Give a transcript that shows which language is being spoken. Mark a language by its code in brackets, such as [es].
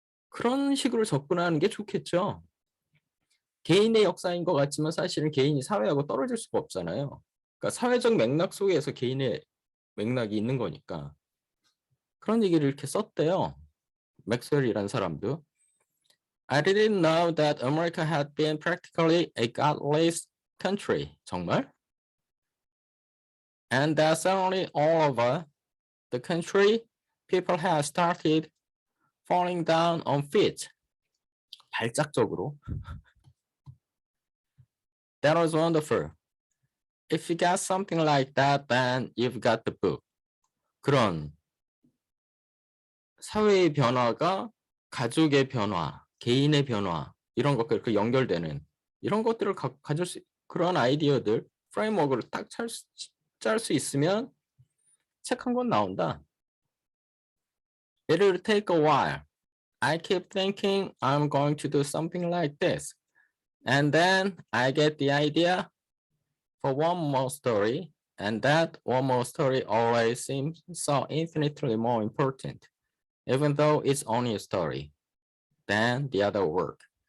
[ko] 그런 식으로 접근하는 게 좋겠죠. 개인의 역사인 것 같지만 사실은 개인이 사회하고 떨어질 수가 없잖아요. 그러니까 사회적 맥락 속에서 개인의 맥락이 있는 거니까. 그런 얘기를 이렇게 썼대요. 맥스웰이라는 사람도. [en] I didn't know that America had been practically a godless country. [ko] 정말? [en] And that suddenly all over the country, people had started falling down on feet. [ko] 발작적으로. [en] That was wonderful. If you got something like that, then you've got the book. [ko] 그런 사회의 변화가 가족의 변화, 개인의 변화, 이런 것들 연결되는 이런 것들을 가질 그런 아이디어들, 프레임워크를 딱 짤 수 있으면 책 한 권 나온다. [en] It'll take a while. I keep thinking I'm going to do something like this. And then I get the idea for one more story, and that one more story always seems so infinitely more important, even though it's only a story, than the other work.